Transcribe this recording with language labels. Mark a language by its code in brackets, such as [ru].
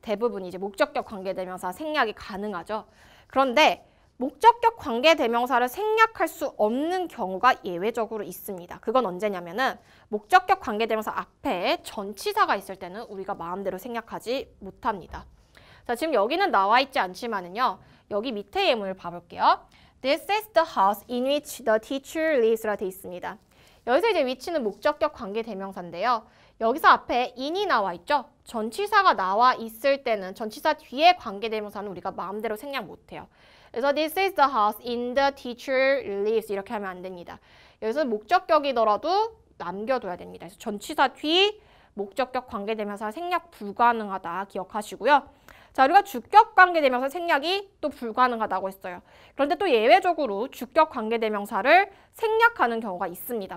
[ko] 대부분 이제 목적격 관계대명사 생략이 가능하죠. 그런데 목적격 관계대명사를 생략할 수 없는 경우가 예외적으로 있습니다. 그건 언제냐면은 목적격 관계대명사 앞에 전치사가 있을 때는 우리가 마음대로 생략하지 못합니다. 자, 지금 여기는 나와 있지 않지만은요. 여기 밑에 예문을 봐볼게요. [en] This is the house in which the teacher lives [ko] 라고 돼 있습니다. 여기서 이제 which는 목적격 관계대명사인데요. 여기서 앞에 in이 나와 있죠. 전치사가 나와 있을 때는 전치사 뒤에 관계대명사는 우리가 마음대로 생략 못해요. [en] 그래서 this is the house in the teacher lives [ko] 이렇게 하면 안 됩니다. 여기서 목적격이더라도 남겨둬야 됩니다. 그래서 전치사 뒤 목적격 관계대명사 생략 불가능하다 기억하시고요. 자, 우리가 주격 관계대명사 생략이 또 불가능하다고 했어요. 그런데 또 예외적으로 주격 관계대명사를 생략하는 경우가 있습니다.